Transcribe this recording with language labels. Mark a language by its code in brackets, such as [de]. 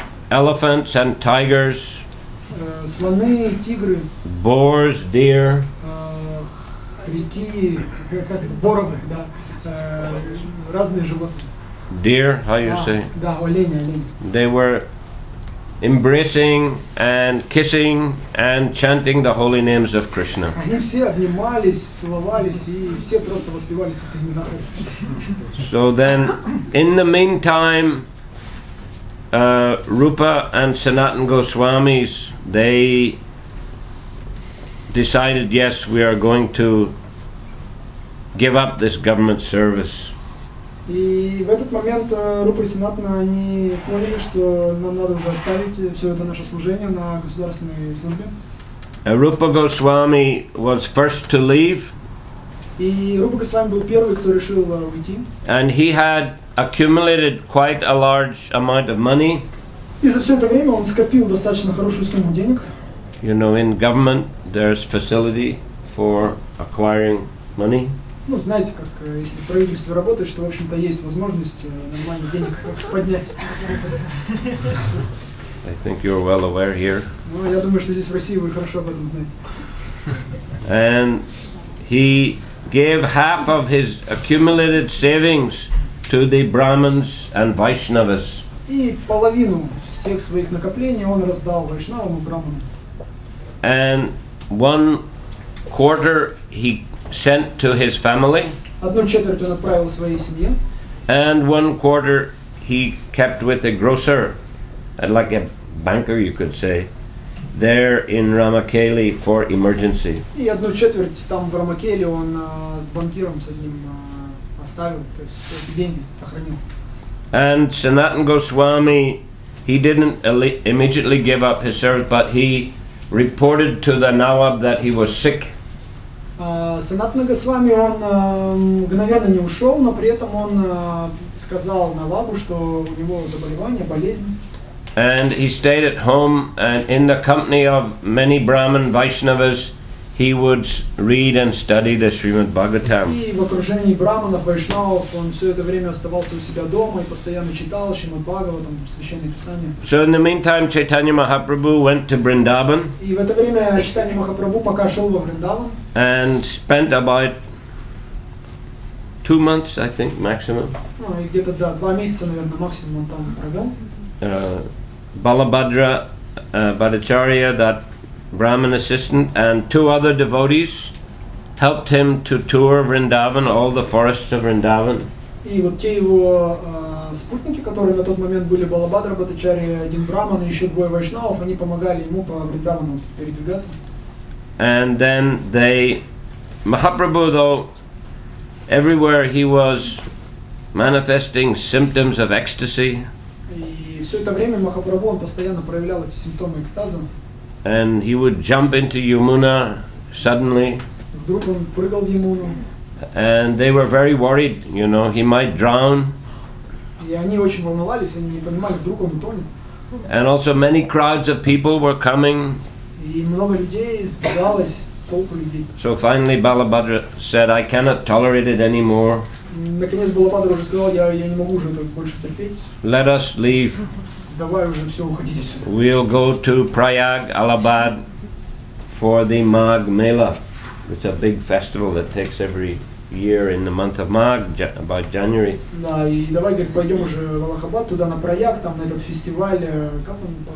[en] Elephants and tigers. [ru] Слоны, тигры. [en] Boars, deer. [ru] Реки, боровы, да, разные животные. [en] Deer, how you say? [ru] Да, олени. [en] They were embracing and kissing and chanting the holy names of Krishna. [ru] Они все обнимались, целовались и все просто воспевали святые имена. [en] So then, in the meantime, Rupa and Sanatana Goswamis, they decided, yes, we are going to give up this government service. [ru] И в этот момент Рупа и Санатана, они поняли, что нам надо уже оставить все это наше служение на государственной службе. [en] Rupa Goswami was first to leave. [ru] И Рупа Госвами был первый, кто решил уйти. [en] And he had accumulated quite a large amount of money. [ru] И за все это время он скопил достаточно хорошую сумму денег. [en] You know, in government there's facility for acquiring money. [ru] Ну, знаете, как если в правительстве работаешь, что, в общем-то, есть возможность нормально денег поднять. [en] I think you're well aware here. [ru] Ну, я думаю, что здесь в России вы хорошо об этом знаете. [en] And he gave half of his accumulated savings to the Brahmins and Vaishnavas. [ru] И половину всех своих накоплений он раздал вайшнавам и браманам. [en] And 1/4 he sent to his family. [ru] Одну четверть он отправил своей семье. [en] And 1/4 he kept with a grocer, like a banker you could say, there in Ramakeli for emergency. [ru] И одну четверть там в Рамакеле он с банкиром с одним оставил, то есть эти деньги сохранил. [en] And Sanatana Goswami, he didn't immediately give up his service, but he reported to the Nawab that he was sick. [ru] Санатана Госвами, он мгновенно не ушел, но при этом он сказал Навабу, что у него заболевание, болезнь. [en] And he stayed at home, and in the company of many Brahmin Vaishnavas, he would read and study the Srimad Bhagavatam. [ru] И в окружении браманов, вайшнавов он все это время оставался у себя дома и постоянно читал Шримад Бхагаватам, Священное Писание. [en] So in the meantime, Chaitanya Mahaprabhu went to Vrindavan. [ru] И в это время Чайтанья Махапрабху пока шел во Вриндаван. [en] And spent about 2 months, I think, maximum. [ru] Ну и где-то 2 месяца, наверное, максимум он там провел. [en] Balabhadra Bhattacharya, that Brahmin assistant, and 2 other devotees helped him to tour Vrindavan, all the forests of Vrindavan. [ru] И вот те его спутники, которые на тот момент были Балабхадра Бхаттачарья, один браман и еще 2 вайшнавов, они помогали ему по Вриндавану передвигаться. [en] And then Mahaprabhu, though, everywhere he was manifesting symptoms of ecstasy. [ru] И все это время Махапрабху он постоянно проявлял эти симптомы экстаза. [en] And he would jump into Yamuna suddenly. [ru] Вдруг он прыгал в Ямуну. [en] And they were very worried, you know, he might drown. [ru] И они очень волновались, они не понимали, вдруг он утонет. [en] And also many crowds of people were coming. [ru] И много людей сбегалось, толпы людей. [en] So finally Balabhadra said, I cannot tolerate it anymore. [ru] Наконец Балабхадра уже сказал, я не могу уже это больше терпеть. [en] Let us leave. [ru] давай уже все, уходите сюда. [en] We'll go to Prayag, Allahabad for the Magh Mela. It's a big festival that takes every year in the month of Magh, about January. [ru] Да, и давай, говорит, пойдем уже в Аллахабад, туда на Праяг, там на этот фестиваль, как он?